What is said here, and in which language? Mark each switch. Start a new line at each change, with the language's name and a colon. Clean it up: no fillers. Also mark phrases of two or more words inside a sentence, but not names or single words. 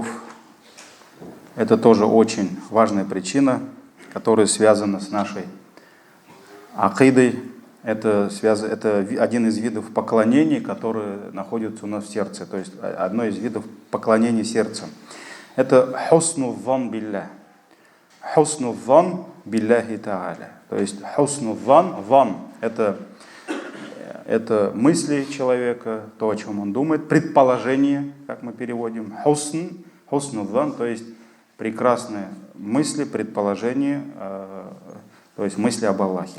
Russian: Это тоже очень важная причина, которая связана с нашей акидой. Это один из видов поклонений, которые находятся у нас в сердце. То есть одно из видов поклонения сердца.
Arabic: Это حسن الظن بالله. حسن الظن بالله تعالى.
Russian: То есть
Arabic: حسن الظن
Russian: это мысли человека, то, о чем он думает, предположение, как мы переводим.
Arabic: حسن الظن,
Russian: то есть прекрасные мысли, предположения, то есть мысли об Аллахе.